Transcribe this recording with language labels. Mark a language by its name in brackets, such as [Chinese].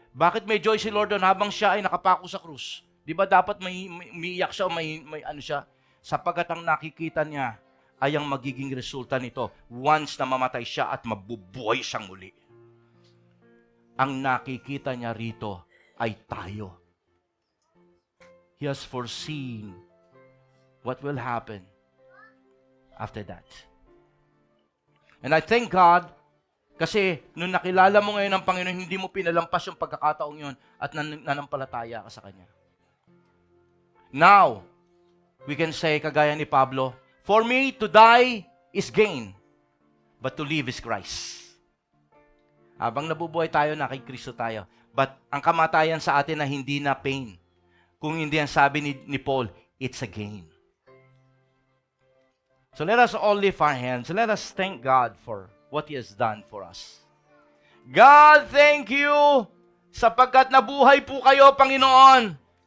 [Filipino] Bakit may joy si Lord doon habang siya ay nakapako sa krus? Di ba dapat may umiiyak siya o may ano siya? Sapagkat ang nakikita niya ay ang magiging resulta nito once na mamatay siya at mabubuhay siyang muli. Ang nakikita niya rito ay tayo. [English] He has foreseen what will happen after that. And I thank God [Filipino] kasi nung nakilala mo ngayon ang Panginoon, hindi mo pinalampas yung pagkakataong yun at nanampalataya ka sa Kanya. [English] Now, we can say, [Filipino] kagaya ni Pablo, [English] for me to die is gain, but to live is Christ. [Filipino] Habang nabubuhay tayo, na kay Kristo tayo. But ang kamatayan sa atin na hindi na pain. Kung hindi ang sabi ni Paul, [English] it's a gain. So let us all lift our hands. Let us thank God for what He has done for us. God, thank you [Filipino] sapagkat nabuhay po kayo, Panginoon.